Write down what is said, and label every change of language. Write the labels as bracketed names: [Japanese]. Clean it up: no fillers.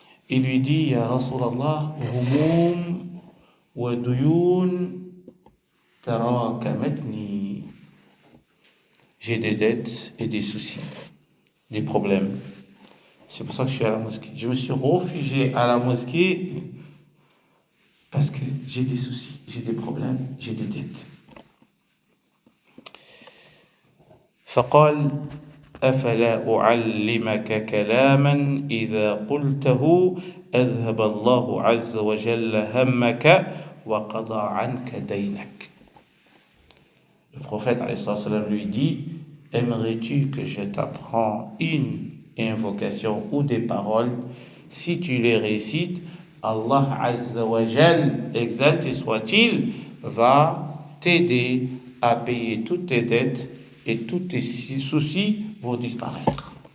[French] Il lui dit, Ya Rasulallah, [Arabic] humum wa duyun tarakamatni. [French] J'ai des dettes et des soucis, des problèmes. C'est pour ça que je suis à la mosquée. Je me suis réfugié à la mosquée parce que j'ai des soucis, j'ai des problèmes, j'ai des dettes. [Arabic] فقال أفلا أعلمك كلاما إذا قلته أذهب الله عز وجل همك وقضى عنك دينك. [French] Le prophète lui dit, aimerais-tu que je t'apprends une invocation ou des paroles? Si tu les récites, Allah Azza wa Jal, exalté soit-il, va t'aider à payer toutes tes dettes et tous tes soucis vont disparaître.